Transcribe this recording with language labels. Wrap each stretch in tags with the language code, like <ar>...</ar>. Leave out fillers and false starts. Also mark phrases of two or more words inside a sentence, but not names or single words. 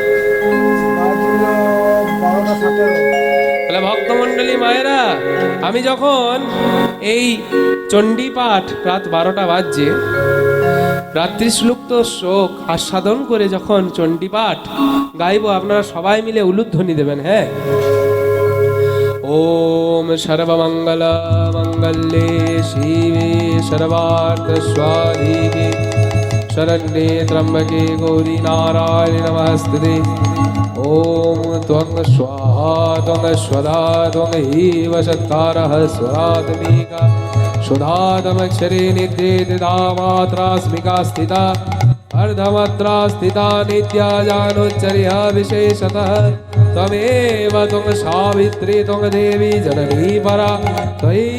<bn>তাহলে ভক্তমণ্ডলী মায়েরা, আমি যখন এই চণ্ডী পাঠ রাত 12টা বাজছে, রাত্রি শ্লুক্ত শোক আস্বাদন করে যখন চণ্ডী পাঠ গাইব, আপনারা সবাই মিলে উলুধ্বনি দেবেন।</bn> <sa>হ্যাঁ, ওম সর্বমঙ্গল মঙ্গলে শিবে সর্বার্থ স্বাধিকে শরণ্যে ত্র্যম্বকে গৌরী নারায়ণি নমস্তুতে। ওম ত্বং স্বাহা ত্বং स्वधा त्वं एव सत्कारः स्वरात्मिका सुधातमक्षरे निद्रेदिता मात्रास्मिका स्थिता अर्धमात्रा स्थिता नित्या जानोच्चर्या विशेषतः त्वमेव त्वं सावित्री त्वं देवी जननी परा त्वयैव</sa>